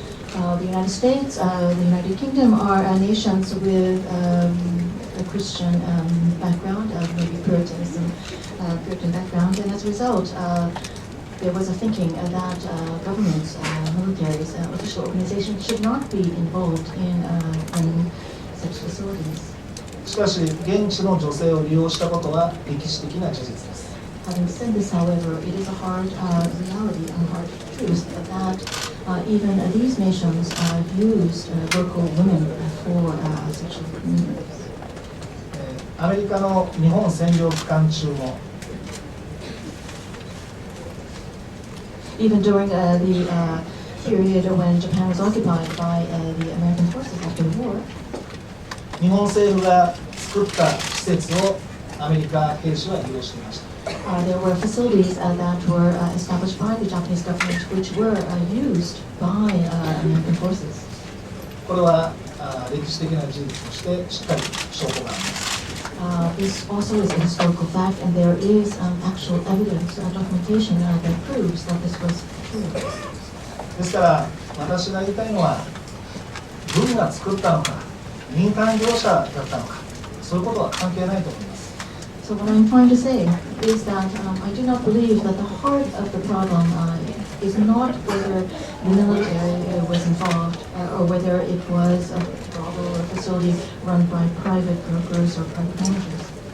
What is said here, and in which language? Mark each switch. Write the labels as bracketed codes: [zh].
[en] The United States, the United Kingdom are nations with a Christian background, maybe Puritan background, and as a result, there was a thinking that governments, militaries, official organizations should not be involved in running such facilities. [ja] しかし現地の女性を利用したことは歴史的な事実です。 [en] Having said this, however, it is a hard reality and hard truth that even these nations used local women for sexual commitments. [ja] アメリカの日本占領期間中も [en] Even during the period when Japan was occupied by the American forces after the war, [ja] 日本政府が作った施設をアメリカ兵士は利用していました。 [en] there were facilities that were established by the Japanese government, which were used by American forces. [ja] これは歴史的な事実としてしっかり証拠があります。 [en] This also is a historical fact, and there is actual evidence, documentation that proves that this was true. [ja] ですから私が言いたいのは軍が作ったのか民間業者だったのかそういうことは関係ないと思います。 [en] So what I'm trying to say is that I do not believe that the heart of the problem is not whether the military was involved or whether it was a brothel or facility run by private brokers or private managers.